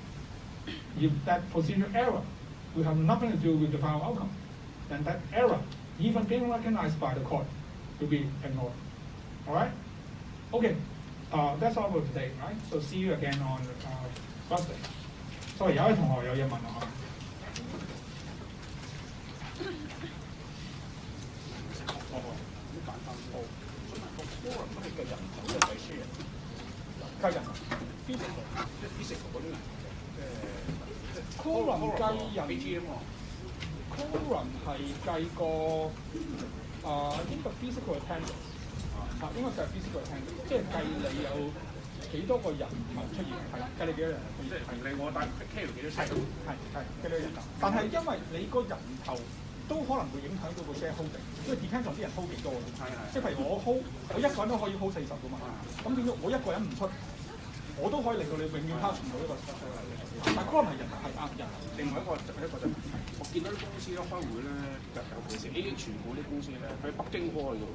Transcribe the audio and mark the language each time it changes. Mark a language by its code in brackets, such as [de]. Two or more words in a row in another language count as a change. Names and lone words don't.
[en] If that procedural error will have nothing to do with the final outcome, then that error, even being recognized by the court, will be ignored. All right? Okay, that's all for today, right? So see you again on Thursday. Sorry, [yue] 有位同學有嘢問我。計人 physical 嗰啲人，quorum 計人 quorum 係計個應該 [en] physical attendance [yue] 應該計 [en] physical attendance， [yue] 即係計你有幾多個人頭出現，係計你幾多人，即係同你我帶 carry 幾多車，係幾多人頭，但係因為你個人頭都可能會影響到個 shareholding， 因為 [en] depends on [yue] 啲人 hold 幾多，即係譬如我一個人都可以 hold 40噶嘛，咁變咗我一個人唔出。我都可以令到你永遠 pass 唔到一個 special 但嗰個唔係人係人。另外一個就係我見到啲公司咧開會咧，尤其是 AH 全部啲公司咧，喺北京開嘅。